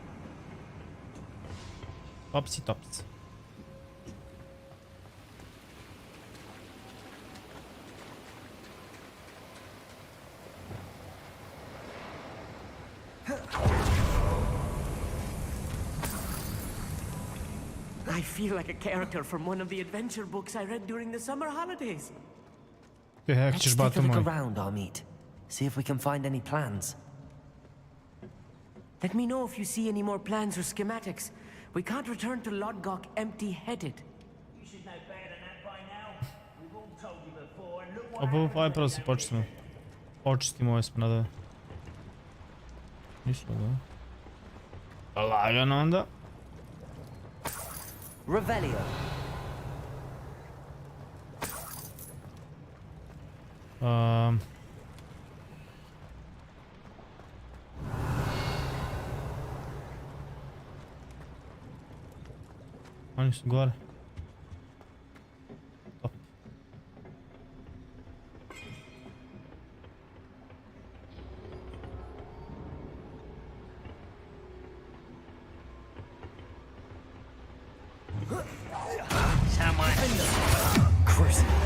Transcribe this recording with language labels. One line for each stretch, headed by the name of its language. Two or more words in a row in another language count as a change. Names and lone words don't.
English: Topsi, topsi. I feel like a character from one of the adventure books I read during the summer holidays.
Serbian: Jak
English: Let's
Serbian: ćeš,
English: take a
Serbian: bato
English: look
Serbian: moj?
English: around our meet. See if we can find any plans. Let me know if you see any more plans or schematics. We can't return to Lodgok empty-headed. You should know better than that by now. We've all told you before, and look what
Serbian: Opa, aj prvo se počistimo. Očistimo ove smradove. Ništa, da. Lagano onda. Revelio. Oni su gore. Top. Cruise.